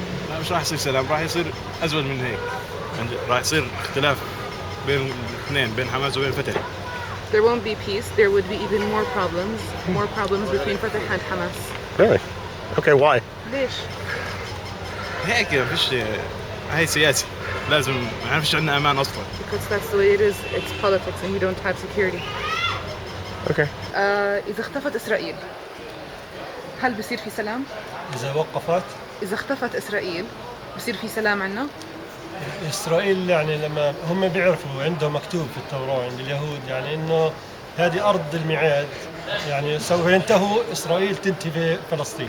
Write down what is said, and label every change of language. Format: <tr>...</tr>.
<ar>لا مش راح يصير سلام راح يصير أزود من هيك راح يصير اختلاف بين الاثنين بين حماس وبين فتح.</ar> <en>There won't be peace. There would be even more problems between Fatah and Hamas. Really? Okay, why?</en> <ar>ليش؟ هيك فيش هاي سياسي لازم ما فيش عندنا أمان أصلاً.</ar> <en>Because that's the way it is. It's politics and we don't have security. Okay.</en> <ar>إذا اختفت إسرائيل هل بصير في سلام؟ إذا اختفت إسرائيل بصير في سلام عنا؟ إسرائيل يعني لما هم بيعرفوا عندهم مكتوب في التوراة عند اليهود يعني إنه هذه أرض الميعاد يعني سوف ينتهوا إسرائيل تنتهي فلسطين.</ar>